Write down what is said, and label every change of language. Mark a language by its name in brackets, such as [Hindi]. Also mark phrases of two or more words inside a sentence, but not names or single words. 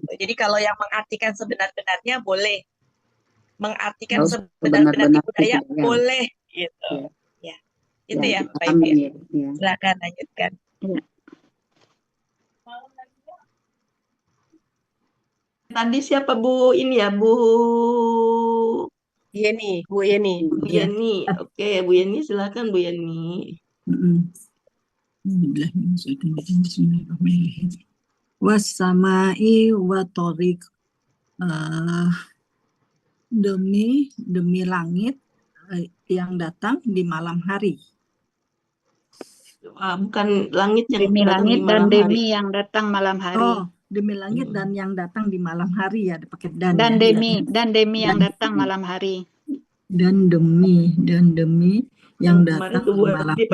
[Indonesian] Jadi kalau yang mengartikan sebenar-benarnya boleh, mengartikan sebenar-benar tipu daya boleh, gitu. Ya, itu ya, Pak Ibu ya. Silakan lanjutkan. Tadi siapa Bu ini ya, Bu Yeni. Bu Yeni. Oke, Bu Yeni silakan Bu Yeni. [Arabic] والسماء والطارق, [Indonesian] demi langit yang datang di malam hari. Bukan langit yang Demi datang langit di dan malam hari. demi yang datang malam hari. Oh, demi langit dan yang datang di malam hari ya, pakai dan. Dan ya. demi yang datang malam hari. Dan demi yang datang di malam hari.